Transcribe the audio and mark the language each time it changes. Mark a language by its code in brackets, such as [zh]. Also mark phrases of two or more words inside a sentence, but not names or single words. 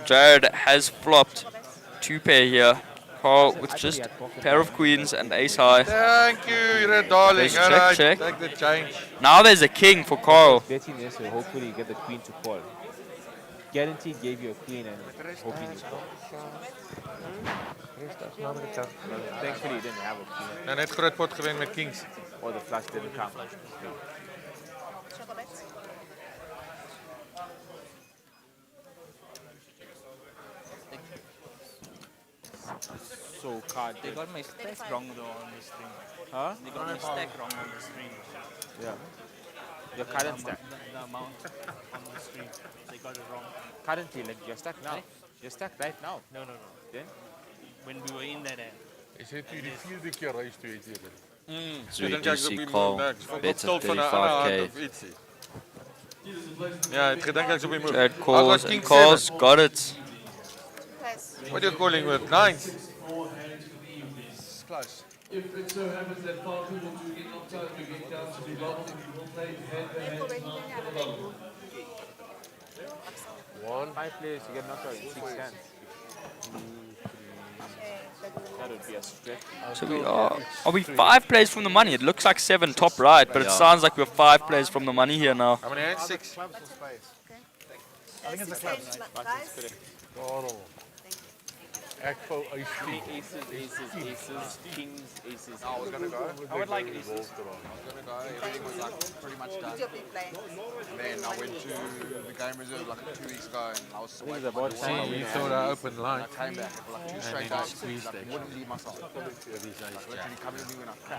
[en] Jared has flopped 2 pair here. Carl with just a pair of queens and ace high. Thank you, you're a darling. There's check, Alright, check. take the change. Now there's a king for Carl. Betting this will hopefully get the queen to call. Guaranteed gave you a queen and hoping you call. Thankfully he didn't have a queen. [af] En net groot pot gewen met kings. [en] Or the flush didn't come. So card. They got my stack wrong though on the stream. Huh? They got my stack wrong on the stream. Yeah. Your current stack. The amount on the stream. They got it wrong. Currently, like you're stuck now. You're stuck right now. No. Then? When we were in that end. [af] Is het die vierde keer reis toe het hier? [en] So we do see Carl bets at 35k. [af] Ja, het gedink ek's op die move. [en] Jared calls and calls. Got it. What are you calling with? Nines? It's close. If it so happens that 5 people do get knocked out, we get down to the bubble, we will play hand-to-hand for the bubble. 5 players, you get knocked out in 6 hands. That would be a stretch. So we are we 5 plays from the money? It looks like 7 top right, but it sounds like we're 5 plays from the money here now. How many hands? 6. I think it's a club. Carl. [af] Ek wou [en] Aces, kings, aces. I was gonna go. I would like aces. I was gonna go. Everything was like pretty much done. And then I went to the game reserve like 2 weeks ago, and I was Think it's about time. you thought I opened line. I came back for like 2 straight days. Like, wouldn't leave myself. Literally coming to me when I cracked.